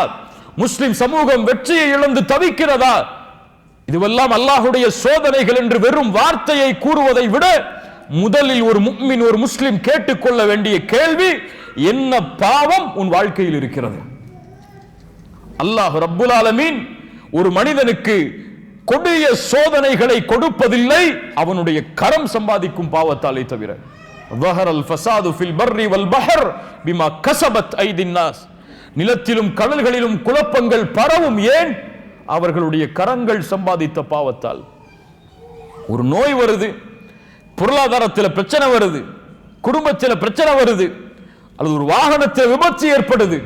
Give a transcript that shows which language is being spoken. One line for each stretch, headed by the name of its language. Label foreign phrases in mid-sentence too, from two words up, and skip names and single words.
Tamil: முஸ்லிம் சமூகம் வெற்றியை இழந்து தவிக்கிறதா? இதுவெல்லாம் அல்லாஹ்வுடைய சோதனைகள் என்று வெறும் வார்த்தையை கூறுவதை விட முதலில் ஒரு முஃமின், ஒரு முஸ்லிம் கேட்டுக்கொள்ள வேண்டிய கேள்வி, என்ன பாவம் உன் வாழ்க்கையில் இருக்கிறது?
Arabic: الله رب العالمين
Tamil: ஒரு மனிதனுக்கு கொடிய சோதனைகளை கொடுப்பதில்லை, அவனுடைய கரம் சம்பாதிக்கும் பாவத்தாலே தவிர.
Arabic: ظهر الفساد في البر والبحر بما كسبت ايدي الناس.
Tamil: நிலத்திலும் கடல்களிலும் குழப்பங்கள் பரவும், ஏன்? அவர்களுடைய கரங்கள் சம்பாதித்த பாவத்தால். ஒரு நோய் வருது, பொருளாதாரத்தில் பிரச்சனை வருது, குடும்பத்தில் பிரச்சனை வருது, அல்லது ஒரு வாகனத்தில் விபத்து ஏற்படுது.